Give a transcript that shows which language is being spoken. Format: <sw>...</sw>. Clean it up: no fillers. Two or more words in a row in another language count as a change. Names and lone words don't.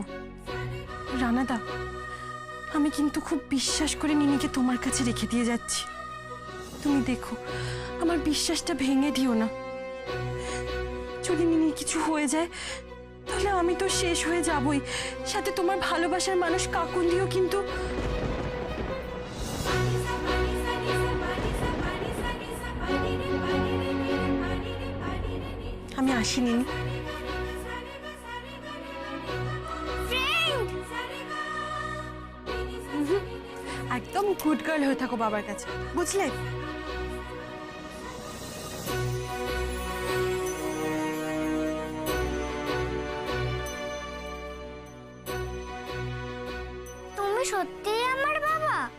<bn>রানাদা, আমি কিন্তু খুব বিশ্বাস করে নিনিকে তোমার কাছে রেখে দিয়ে যাচ্ছি। তুমি দেখো, আমার বিশ্বাসটা ভেঙে দিও না। যদি নিনির কিছু হয়ে যায় তাহলে আমি তো শেষ হয়ে যাবই, সাথে তোমার ভালোবাসার মানুষ কাকুন্দিও কিন্তু। Pani sa pani sa ni sa pani sa ni sa pani ni pani ni আসিনি। একদম</bn> <en>good girl</en> <bn>হয়ে থাকো বাবার কাছে, বুঝলে? তুমি সত্যিই আমার বাবা?</bn>